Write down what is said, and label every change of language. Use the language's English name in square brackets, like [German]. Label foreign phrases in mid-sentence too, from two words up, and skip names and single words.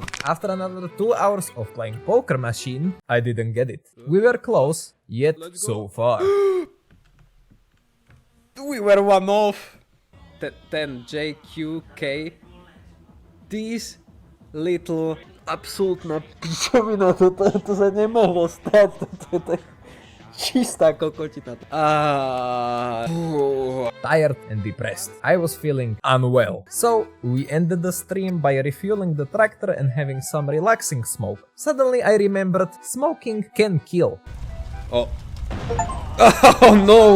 [English] After another 2 hours of playing poker machine, I didn't get it. We were close, yet so far. We were one off. 10 JQK. These little... [Slovak] Absolutna pičovina, to sa nemohlo stať, to je čistá kokotina. [English] Tired and depressed. I was feeling unwell. So we ended the stream by refueling the tractor and having some relaxing smoke. Suddenly I remembered smoking can kill. Oh. Oh no!